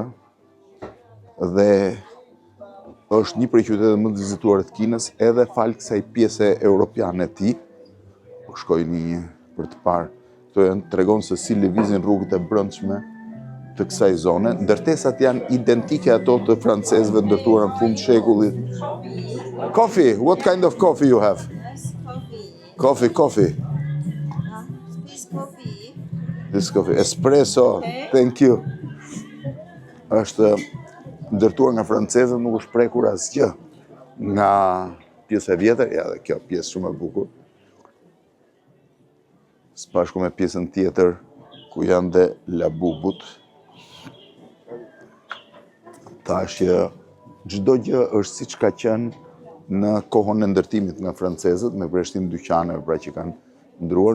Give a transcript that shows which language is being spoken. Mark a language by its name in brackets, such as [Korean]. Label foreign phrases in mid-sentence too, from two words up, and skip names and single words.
[Albanian] Dhe është një prej qyteteve më të vizituara të Kinës, edhe fal kësaj pjese europiane të tij. Po shkoj një për të parë. Këto tregon se si lëvizin rrugët e brendshme të kësaj zone. Ndërtesat janë identike ato të francezëve ndërtuara në fund të shekullit. [English] Coffee, what kind of coffee you have? Coffee. This coffee. Espresso. Thank you. [Albanian] Është ndërtuar nga francezët, nuk është prekur asgjë nga pjesa e vjetër. Ja, dhe kjo pjesë shumë e bukur. Së bashku me pjesën tjetër ku janë dhe labubut. Tash çdo gjë është siç ka qenë në kohën e ndërtimit nga francezët, me përshtim dyqaneve pra që kanë ndruar.